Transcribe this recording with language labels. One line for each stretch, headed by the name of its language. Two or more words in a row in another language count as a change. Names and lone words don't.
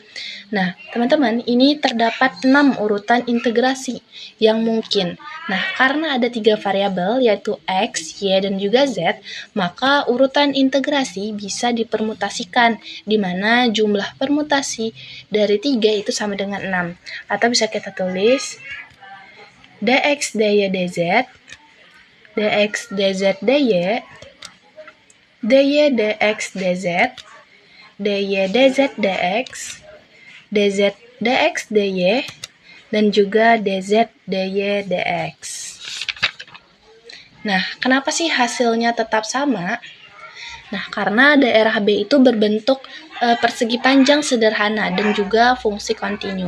Indonesian: Nah, teman-teman, ini terdapat 6 urutan integrasi yang mungkin. Nah, karena ada 3 variabel yaitu X, Y, dan juga Z, maka urutan integrasi bisa dipermutasikan, di mana jumlah permutasi dari 3 itu sama dengan 6. Atau bisa kita tulis dx dy dz, dx dz dy, dy dx dz, dy dz dx, dz dx dy, dan juga dz dy dx. Nah, kenapa sih hasilnya tetap sama? Nah, karena daerah B itu berbentuk persegi panjang sederhana dan juga fungsi kontinu.